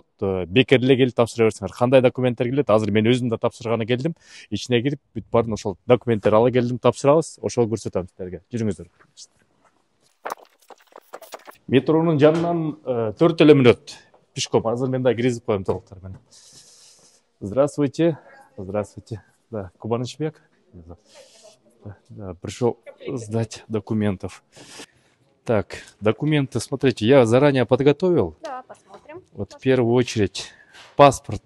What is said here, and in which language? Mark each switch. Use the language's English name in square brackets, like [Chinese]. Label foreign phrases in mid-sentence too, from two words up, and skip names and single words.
[Kyrgyz] Бекер эле келип тапшыра берсеңер. Кандай документтер келет? Азыр мен өзүм да тапшырганы келдим. Ичине кирип бүт баарын ошол документтерди ала келдим, тапшырабыз. Ошол көрсөтөм силерге. Жүрүңүздөр. Метронун жанынан 4 эле мүнөт. Пешком. Азыр мен да киргизип коем толуктар менен. [Russian] Здравствуйте. Здравствуйте. Да, Кубанычбек. Да, пришел сдать документов. Так, документы, смотрите, я заранее подготовил. Да, посмотрим. Вот в первую очередь паспорт.